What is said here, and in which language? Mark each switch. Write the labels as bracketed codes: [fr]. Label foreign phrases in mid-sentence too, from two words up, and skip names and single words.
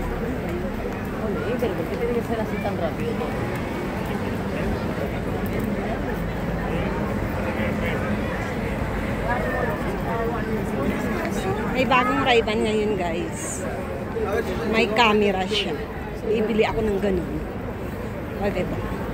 [es] Pero ¿por qué tiene que ser así tan rápido? [tl] May bagong Ray-Ban ngayon guys. May camera siya. Ibili ako ng ganun. O diba?